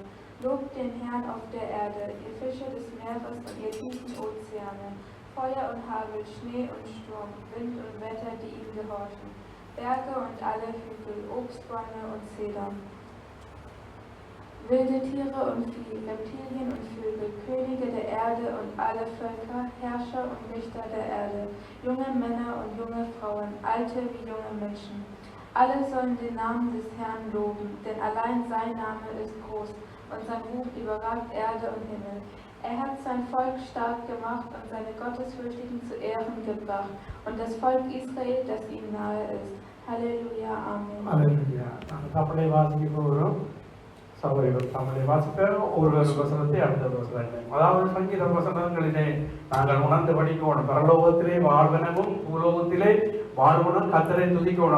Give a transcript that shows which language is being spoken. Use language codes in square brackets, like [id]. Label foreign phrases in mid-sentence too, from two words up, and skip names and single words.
[de] Lobt den Herrn auf der Erde, ihr Fische des Meeres und ihr tiefen Ozeane, Feuer und Hagel, Schnee und Sturm, Wind und Wetter, die ihm gehorchen, Berge und alle Hügel, Obstbäume und Zedern, wilde Tiere und Vieh, Reptilien und Vögel, Könige der Erde und alle Völker, Herrscher und Richter der Erde, junge Männer und junge Frauen, alte wie junge Menschen. Alle sollen den Namen des Herrn loben, denn allein sein Name ist groß und sein Ruf überragt Erde und Himmel. Er hat sein Volk stark gemacht und seine Gottesfürchtigen zu Ehren gebracht und das Volk Israel, das ihm nahe ist. Halleluja, Amen. [ta] Halleluja. தமிழை வாசிக்க போகிறோம். சகோதரிகள் தமிழை வாசிப்ப ஒரு வசனத்தை அடுத்த வசனம். அதாவது சங்கீத வசனங்களிலே நாங்கள் உணர்ந்து படிக்கணும். பரலோகத்திலே வாழ்வனவும் பூலோகத்திலே வாழ்வனும் கர்த்தரை துதிக்கணும்.